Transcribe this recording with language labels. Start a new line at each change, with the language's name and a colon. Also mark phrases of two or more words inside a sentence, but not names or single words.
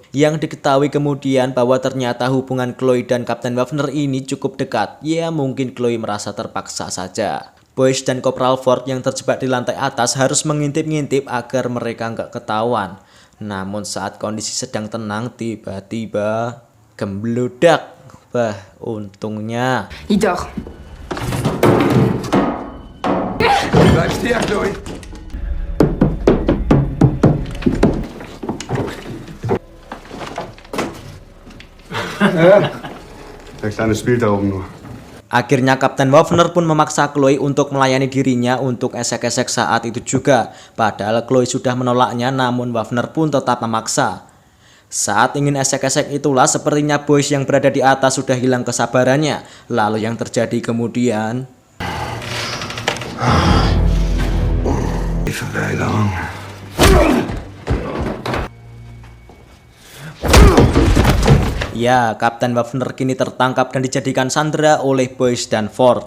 Indonesian: Yang diketahui kemudian bahwa ternyata hubungan Chloe dan Kapten Waffner ini cukup dekat. Ya, mungkin Chloe merasa terpaksa saja. Boyce dan Kopral Ford yang terjebak di lantai atas harus mengintip-ngintip agar mereka nggak ketahuan. Namun saat kondisi sedang tenang, tiba-tiba gembludak. Bah, untungnya. Idor.
German: Bleib stehen, Chloe. Der Kleine spielt da oben nur.
Indonesian: Akhirnya Kapten Waffner pun memaksa Chloe untuk melayani dirinya untuk esek-esek saat itu juga. Padahal Chloe sudah menolaknya, namun Waffner pun tetap memaksa. Saat ingin esek-esek itulah sepertinya Boyce yang berada di atas sudah hilang kesabarannya. Lalu yang terjadi kemudian... ya, Kapten Waffner kini tertangkap dan dijadikan sandera oleh Boyce dan Ford.